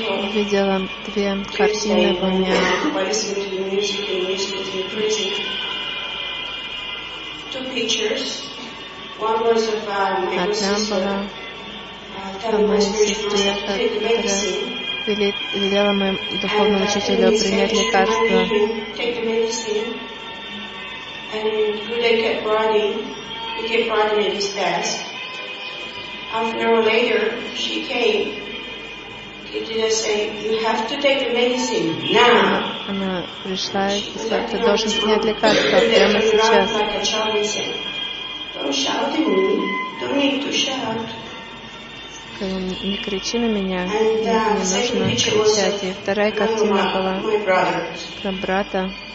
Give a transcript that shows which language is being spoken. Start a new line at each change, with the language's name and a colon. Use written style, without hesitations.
Russian: увидела две картины во мне. Одна была о моей сестре, которая велела моему духовному учителю принять лекарство.
English: Half an hour later, she came. Kirtana said, "You have to take the medicine now."
Russian: Она пришла и сказала, ты должен принять лекарство прямо сейчас.
English: Don't shout at me. Don't need to shout.
Russian: Не кричи на меня, не нужно кричать. И вторая картина была про брата.